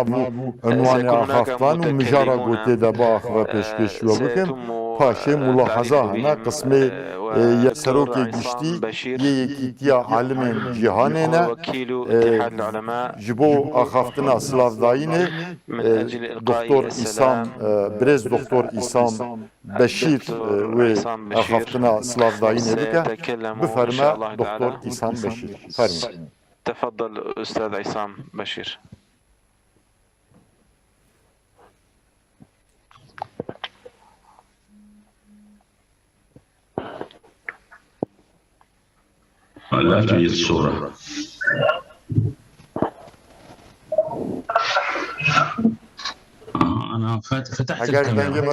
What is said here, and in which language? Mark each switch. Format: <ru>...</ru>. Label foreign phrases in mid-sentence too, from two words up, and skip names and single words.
<ku>û unwanê axaftvan û mijara gotê de bi axive pêşkêşî bikin paşê mulahaza hene qismê serokê giştî yê yekîtiya alimên cîhanê ne ji bo axaftina silavdayînê Doktor İsam Birêz Doktor İsam Beşîr wê axaftina silavdayînê bike biferme Doktor İsam Beşîr ferme</ku> <ar>تفضل أستاذ عصام بشير لا توجد صورة أنا فتحت الكاميرا</ar>